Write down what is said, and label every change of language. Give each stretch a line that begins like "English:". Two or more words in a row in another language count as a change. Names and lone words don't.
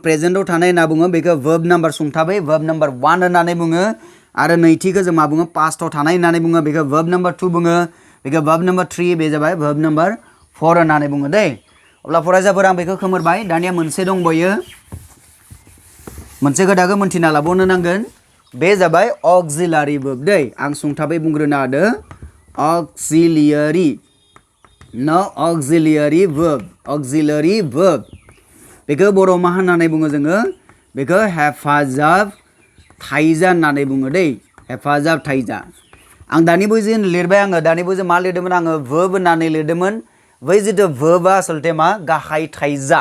Bodo: प्रेजेन्टआव थानाय होनना बुङो बेखौ verb नाम्बार सुंथाबै verb नाम्बार 1 होननानै बुङो आरो नैथिखौ जों मा बुङो पास्टआव थानाय होननानै बुङो बेखौ verb नाम्बार 2 बुङो बेखौ verb नाम्बार 3 बे जाबाय verb नाम्बार 4 होननानै बुङो दै अब्ला फरायसाफोर आं बेखौ खोमोरबाय दानिया मोनसे दंबायो मोनसे खोथाखौ मोनथिना लाबावनो नांगोन बे जाबाय
English: auxiliary verb
Bodo: दै आं सुंथाबै बुंग्रोनो हादों
English: auxiliary no auxiliary verb
Bodo: बेखौ बर' मा होननानै बुङो जोङो बेखौ हेफाजाब थाइजा होननानै बुङो दै हेफाजाब थाइजा आं दानि बुजि लिरबाय आङो दानि बुजि मा लिरदोंमोन आङो verb होननानै लिरदोंमोन बै जितु verbआ आसलते मा गाहाय थाइजा